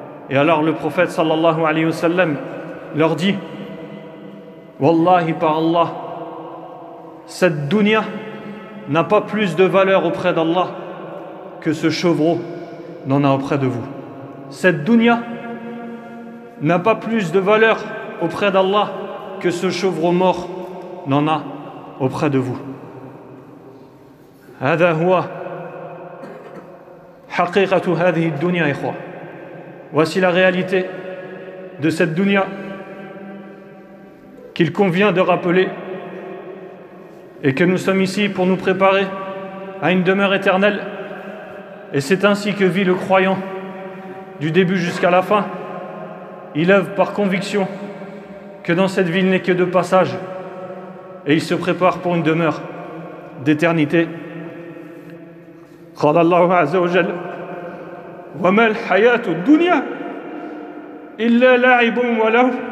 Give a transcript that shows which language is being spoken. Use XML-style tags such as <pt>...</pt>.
<fr>Et alors le prophète sallallahu alayhi wa sallam leur dit: Wallahi, par Allah, cette dunya n'a pas plus de valeur auprès d'Allah que ce chevreau n'en a auprès de vous. Cette dunya n'a pas plus de valeur auprès d'Allah que ce chevreau mort n'en a auprès de vous.</fr> <ar>هذا هو حقيقة هذه الدنيا إخوة.</ar> <fr>Voici la réalité de cette dunya qu'il convient de rappeler et que nous sommes ici pour nous préparer à une demeure éternelle. Et c'est ainsi que vit le croyant du début jusqu'à la fin. Il œuvre par conviction que dans cette vie il n'est que de passage et il se prépare pour une demeure d'éternité.</fr> <ar>قال الله عز وجل وما الحياة الدنيا إلا لعب ولهو</ar>